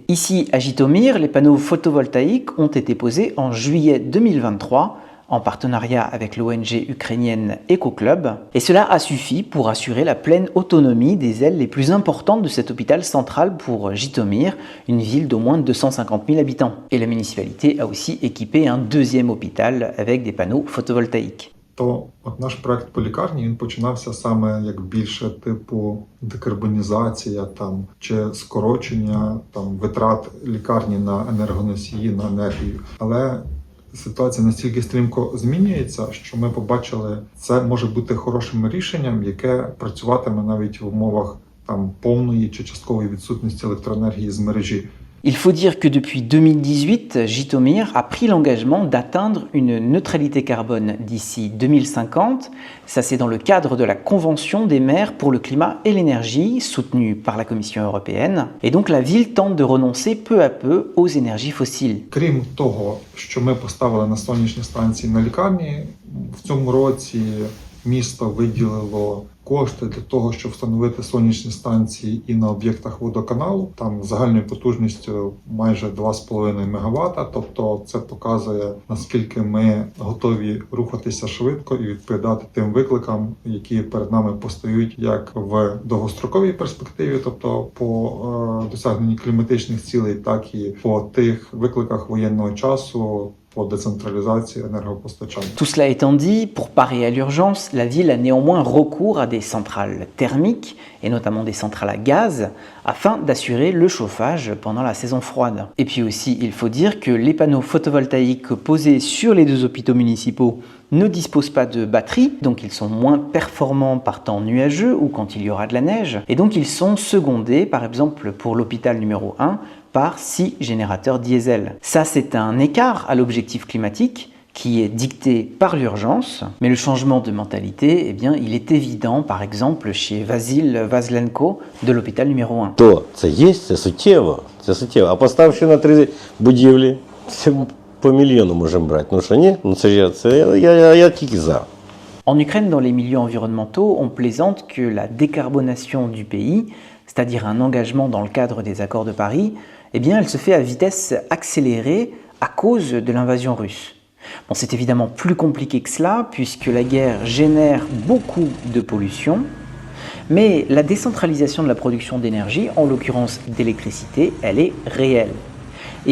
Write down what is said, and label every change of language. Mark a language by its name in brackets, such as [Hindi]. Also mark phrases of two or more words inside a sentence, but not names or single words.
[French] Ici, à Jytomyr, les panneaux photovoltaïques ont été posés en juillet 2023 en partenariat avec l'ONG ukrainienne EcoClub, et cela a suffi pour assurer la pleine autonomie des ailes les plus importantes de cet hôpital central pour Jytomyr, une ville d'au moins 250 000 habitants. Et la municipalité a aussi équipé un deuxième hôpital avec des panneaux photovoltaïques. [Ukrainian] То от наш проект по лікарні, він починався саме як більше типу декарбонізація там чи скорочення там витрат лікарні на енергоносії, на енергію. Але ситуація настільки стрімко змінюється, що ми побачили, це може бути хорошим рішенням, яке працюватиме навіть в умовах там повної чи часткової відсутності електроенергії з мережі. [French] Il faut dire que depuis 2018, Jytomyr a pris l'engagement d'atteindre une neutralité carbone d'ici 2050. Ça, c'est dans le cadre de la Convention des maires pour le climat et l'énergie, soutenue par la Commission européenne. Et donc, la ville tente de renoncer peu à peu aux énergies fossiles. [Ukrainian] Крім того, що ми поставили на сонячні станції на лікарні, в цьому році місто виділило кошти для того, щоб встановити сонячні станції і на об'єктах водоканалу, там загальною потужністю майже 2,5 МВт, тобто це показує, наскільки ми готові рухатися швидко і відповідати тим викликам, які перед нами постають як в довгостроковій перспективі, тобто по досягненні кліматичних цілей, так і по тих викликах воєнного часу, [French] Tout cela étant dit, pour parer à l'urgence, la ville a néanmoins recours à des centrales thermiques, et notamment des centrales à gaz, afin d'assurer le chauffage pendant la saison froide. Et puis aussi, il faut dire que les panneaux photovoltaïques posés sur les 2 hôpitaux municipaux ne disposent pas de batterie, donc ils sont moins performants par temps nuageux ou quand il y aura de la neige, et donc ils sont secondés, par exemple pour l'hôpital numéro 1, par 6 générateurs diesel. Ça, c'est un écart à l'objectif climatique qui est dicté par l'urgence, mais le changement de mentalité, eh bien, il est évident, par exemple, chez Vasil Vazlenko de l'hôpital numéro 1. [Ukrainian] То це є, це суттєво. А поставши на 3 будівлі, це по мільйону можемо брати. Ну що ні? Ну я тільки за. [French] En Ukraine, dans les milieux environnementaux, on plaisante que la décarbonation du pays, c'est-à-dire un engagement dans le cadre des accords de Paris, eh bien, elle se fait à vitesse accélérée à cause de l'invasion russe. Bon, c'est évidemment plus compliqué que cela, puisque la guerre génère beaucoup de pollution, mais la décentralisation de la production d'énergie, en l'occurrence d'électricité, elle est réelle.